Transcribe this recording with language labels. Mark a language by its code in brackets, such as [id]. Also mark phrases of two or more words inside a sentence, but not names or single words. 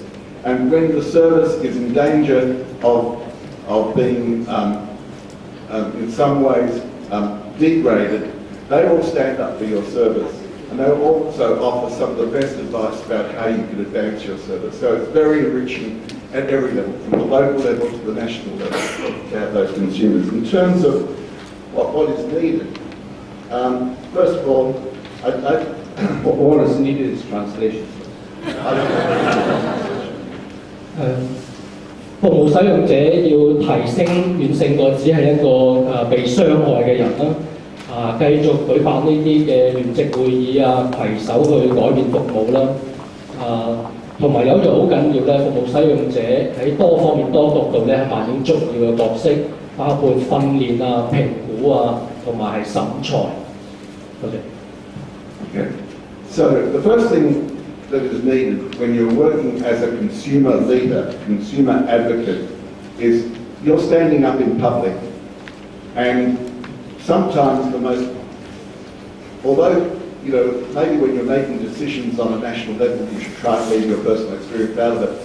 [en] And when the service is in danger of being in some ways degraded, they will stand up for your service, and they will also offer some of the best advice about how you can advance your service. So it's very enriching at every level, from the local level to the national level, to have those consumers. In terms of what is needed, first of all, what is needed is translation. [yue] 服務使用者要提升遠勝過只係一個被傷害嘅人啦，繼續舉辦呢啲嘅聯席會議啊，攜手去改變服務啦，同埋有一樣好緊要咧，服務使用者喺多方面多角度咧扮演重要嘅角色，包括訓練啊、評估啊，同埋係審裁。多謝。 [en] Okay. So the first thing that is needed when you're working as a consumer leader, consumer advocate, is you're standing up in public, and sometimes although, you know, maybe when you're making decisions on a national level, you should try and leave your personal experience out of it.